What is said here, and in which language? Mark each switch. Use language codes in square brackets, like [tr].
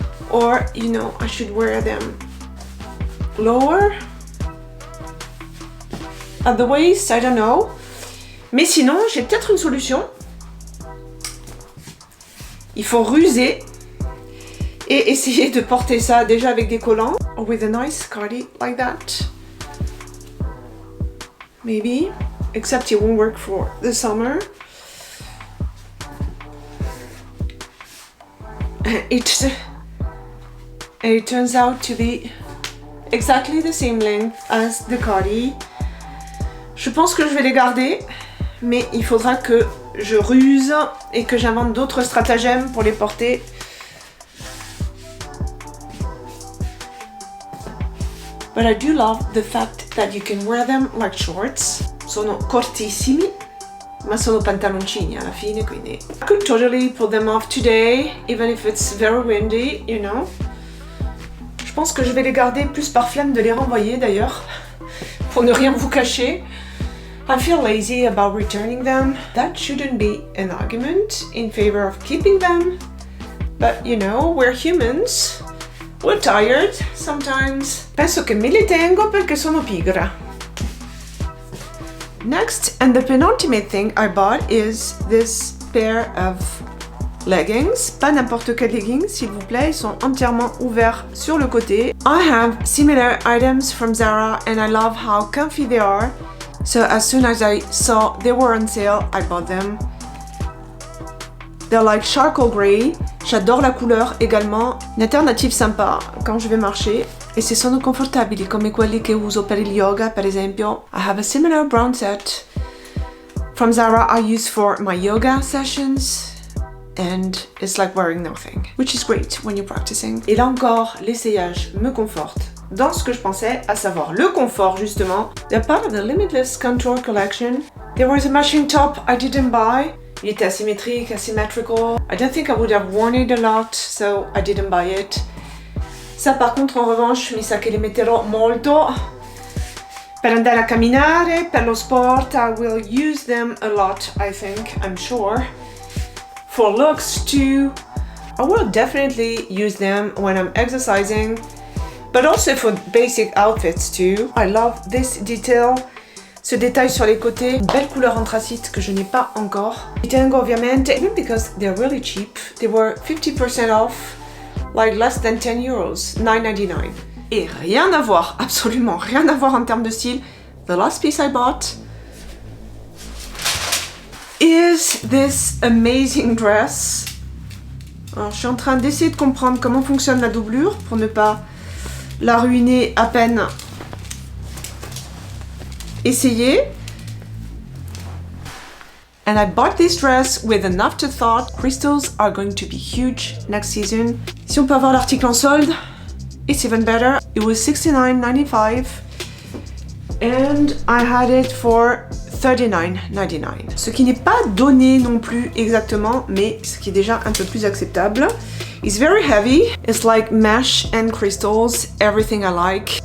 [en] Or, you know, I should wear them lower at the waist, I don't know. [fr] Mais sinon, j'ai peut-être une solution. Il faut ruser et essayer de porter ça déjà avec des collants. [en] Or with a nice cardi like that. Maybe, except it won't work for the summer. It turns out to be exactly the same length as the cardi. [fr] Je pense que je vais les garder, mais il faudra que je ruse et que j'invente d'autres stratagèmes pour les porter. [en] But I do love the fact that you can wear them like shorts. [it] Sono cortissimi, ma sono pantaloncini alla fine, quindi [en] I could totally pull them off today, even if it's very windy, you know. [fr] Je pense que je vais les garder plus par flemme de les renvoyer d'ailleurs, pour ne rien vous cacher. [en] I feel lazy about returning them. That shouldn't be an argument in favor of keeping them. But you know, we're humans. We're tired sometimes. [it] Penso che me li tengo perché sono pigra. [en] Next, and the penultimate thing I bought is this pair of leggings. [fr] Pas n'importe quel leggings, s'il vous plaît. Ils sont entièrement ouverts sur le côté. [en] I have similar items from Zara and I love how comfy they are. So as soon as I saw they were on sale, I bought them. They're like charcoal grey. [fr] J'adore la couleur également. Une alternative sympa quand je vais marcher. [it] E se sono confortabili come quelli che uso per il yoga, per esempio. [en] I have a similar brown set from Zara I use for my yoga sessions. And it's like wearing nothing, which is great when you're practicing. [fr] Et là encore, l'essayage me conforte dans ce que je pensais, à savoir le confort justement. [en] They're part of the Limitless Contour collection. There was a matching top I didn't buy. [fr] Il était asymétrique, asymmetrical. [en] I don't think I would have worn it a lot, so I didn't buy it. [fr] Ça par contre en revanche [it] mi sa che li metterò molto. Per andare a camminare, per lo sport, [en] I will use them a lot, I think, I'm sure. For looks too, I will definitely use them when I'm exercising, but also for basic outfits too. I love this detail. [fr] ce détail sur les côtés, une belle couleur anthracite que je n'ai pas encore. [it] Li tengo ovviamente, [en] even because they're really cheap, they were 50% off, like less than 10 euros, 9,99. [fr] Et rien à voir, absolument rien à voir en termes de style. [en] The last piece I bought is this amazing dress. [fr] Alors, je suis en train d'essayer de comprendre comment fonctionne la doublure pour ne pas la ruiner à peine essayée. [en] And I bought this dress with an afterthought. Crystals are going to be huge next season. [fr] Si on peut avoir l'article en solde, [en] it's even better. It was $69.95 and I had it for $39.99. [fr] Ce qui n'est pas donné non plus exactement, mais ce qui est déjà un peu plus acceptable. [en] It's very heavy. It's like mesh and crystals, everything I like.